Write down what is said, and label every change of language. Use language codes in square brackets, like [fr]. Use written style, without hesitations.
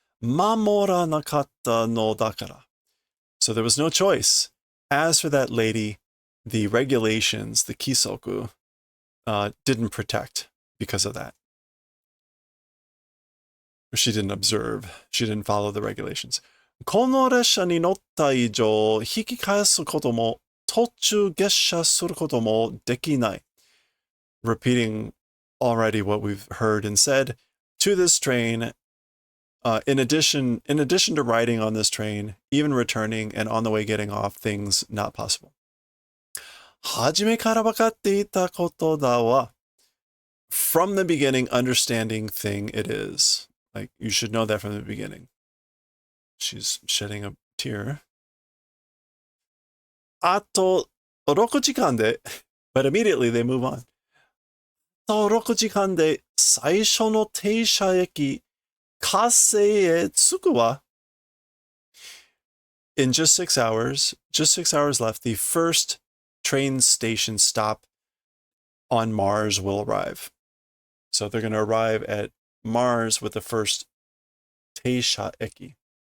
[ja] Mamora nakata no dakara. [en] So there was no choice. As for that lady, the regulations, the kisoku, didn't protect because of that. She didn't observe. She didn't follow the regulations. [ja] この列車に乗った以上、引き返すことも、途中下車することもできない. [en] Repeating already what we've heard and said, to this train, in addition to riding on this train, even returning and on the way getting off, things not possible. [ja] 初めから分かっていたことだわ. [en] From the beginning, understanding thing it is. Like, you should know that from the beginning. She's shedding a tear. [ja] あと6時間で, [en] but immediately they move on. [ja] あと6時間で最初の停車駅、火星へ着くわ. [en] In just 6 hours left, the first train station stop on Mars will arrive. So they're going to arrive at Mars with the first Teisha Eki.